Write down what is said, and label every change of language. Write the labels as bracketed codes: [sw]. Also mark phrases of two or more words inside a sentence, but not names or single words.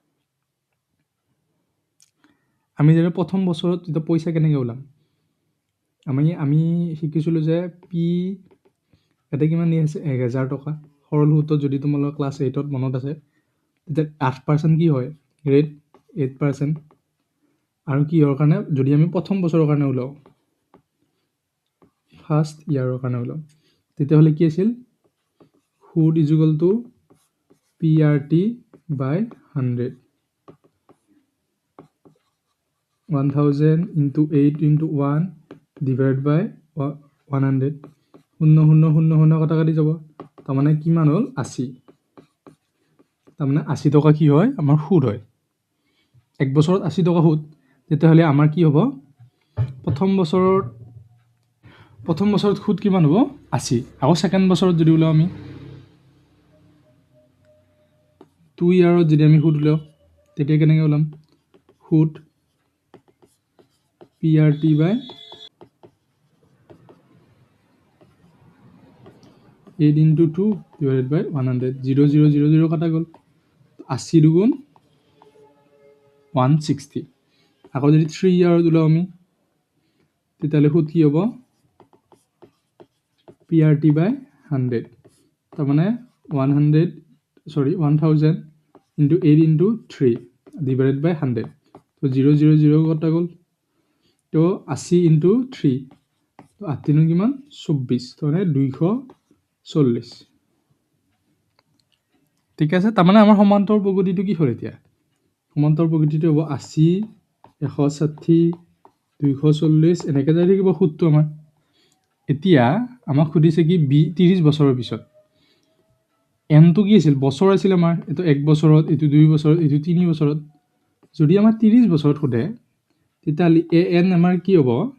[as] আমি যেতিয়া প্ৰথম বছৰত এতিয়া পইচা কেনেকৈ ওলাম আমি শিকিছিলোঁ যে পি ইয়াতে কিমান দি আছে 1000 টকা সৰল সুতত যদি তোমালোকৰ ক্লাছ 8ত মনত আছে তেতিয়া 8% কি হয় ৰেট 8% আৰু কিহৰ কাৰণে যদি আমি প্ৰথম বছৰৰ কাৰণে ওলাওঁ ফাৰ্ষ্ট ইয়াৰৰ কাৰণে ওলাওঁ তেতিয়াহ'লে কি আছিল সুত [en] is equal to PRT by 100 1000 into 8 into 1 divided by 100 [as] 0 কটা কাটি যাব তাৰমানে কিমান হ'ল 80 তাৰমানে 80 টকা কি হয় আমাৰ সুদ হয় এক বছৰত 80 টকা সুদ তেতিয়াহ'লে আমাৰ কি হ'ব প্ৰথম বছৰত সুদ কিমান হ'ব 80 আকৌ ছেকেণ্ড বছৰত যদি ওলাওঁ আমি 2 ইয়াৰত যদি আমি সুদ ওলাওঁ তেতিয়া কেনেকৈ ওলাম সুদ [en] PRT by 8 into 2 divided by 100 0 0 0 0 [as] কাটা গ'ল [en] 80 দুগুণ [as] 160 আকৌ যদি 3 ইয়াৰত ওলাওঁ আমি তেতিয়াহ'লে সুদ কি হ'ব [en] PRT by 100 [as] তাৰমানে [en] 1000 into 8 into 3 divided by 100 [as] তো 0 0 0 কটা গ'ল তো [en] 80 into 3 [as] তো 8 নো কিমান 24 তো মানে 240 ঠিক আছে তাৰমানে আমাৰ সমান্তৰ প্ৰগতিটো কি হ'ল এতিয়া সমান্তৰ প্ৰগতিটো হ'ব 80 160 240 এনেকৈ যাই থাকিব সূত্ৰটো আমাৰ এতিয়া আমাক সুধিছে কি 30 বছৰৰ পিছত এনটো কি আছিল বছৰ আছিল আমাৰ এইটো 1 বছৰত এইটো 2 বছৰত এইটো 3 বছৰত যদি আমাৰ 30 বছৰত সোধে তেতিয়াহ'লে এন আমাৰ কি হ'ব